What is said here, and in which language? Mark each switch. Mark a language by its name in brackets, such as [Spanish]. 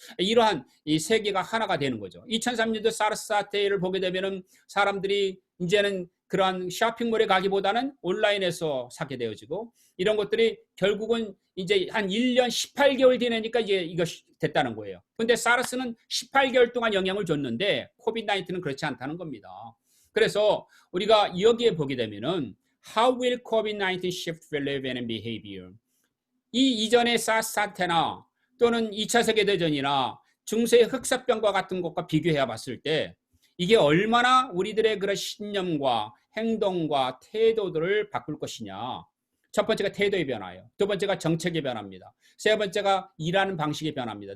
[Korean] 이러한 이 세계가 하나가 되는 거죠. 2003년도 사르스 사태를 보게 되면은 사람들이 이제는 그러한 쇼핑몰에 가기보다는 온라인에서 사게 되어지고 이런 것들이 결국은 이제 한 1년 18개월 지나니까 이제 이것이 됐다는 거예요. 근데 사르스는 18개월 동안 영향을 줬는데 코비드-19는 그렇지 않다는 겁니다. 그래서 우리가 여기에 보게 되면은 [English] How will COVID-19 shift religion and behavior? [Korean] 이 이전의 사스 사태나 또는 2차 세계대전이나 중세의 흑사병과 같은 것과 비교해 봤을 때 이게 얼마나 우리들의 그런 신념과 행동과 태도들을 바꿀 것이냐. 첫 번째가 태도의 변화예요. 두 번째가 정책의 변화입니다. 세 번째가 일하는 방식의 변화입니다.